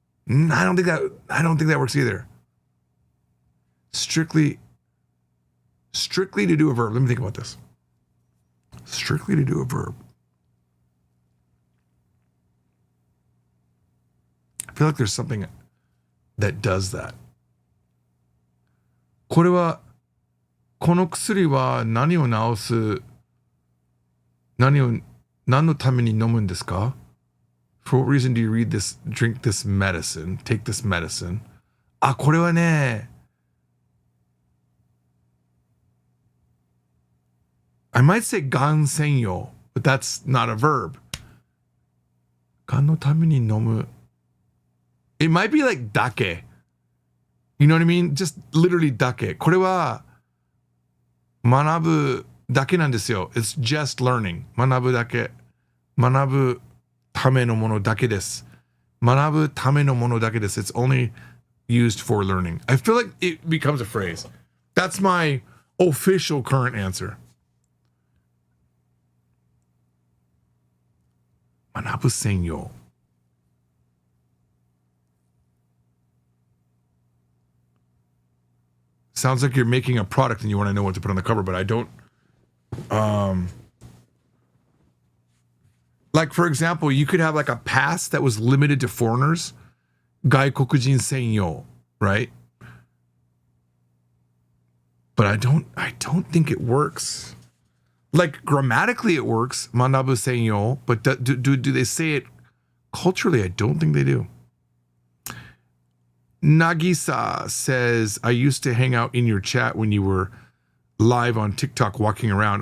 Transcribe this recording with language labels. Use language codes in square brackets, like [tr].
[en] I don't think that works either. Strictly to do a verb. Let me think about this. Strictly to do a verb. I feel like there's something that does that. [ja] この薬は何を治す、何のために飲むんですか? [en] For what reason do you drink this medicine, take this medicine? [ja] あ、これはね、 [en] I might say [ja] がん専用, [en] but that's not a verb. [ja] がんのために飲む. [en] It might be like だけ. You know what I mean? Just literally だけ. [ja] これは学ぶだけなんですよ. [en] It's just learning. [ja] 学ぶだけ. 学ぶためのものだけです.学ぶためのものだけです. [en] It's only used for learning. I feel like it becomes a phrase. That's my official current answer. [ja] 学ぶ専用. [en] Sounds like you're making a product and you want to know what to put on the cover, but I don't. Like, for example, you could have like a pass that was limited to foreigners. [ja] 外国人専用, [en] right? But I don't think it works. Like, grammatically it works, 学ぶ専用, but do they say it culturally? I don't think they do. Nagisa says, I used to hang out in your chat when you were live on TikTok walking around.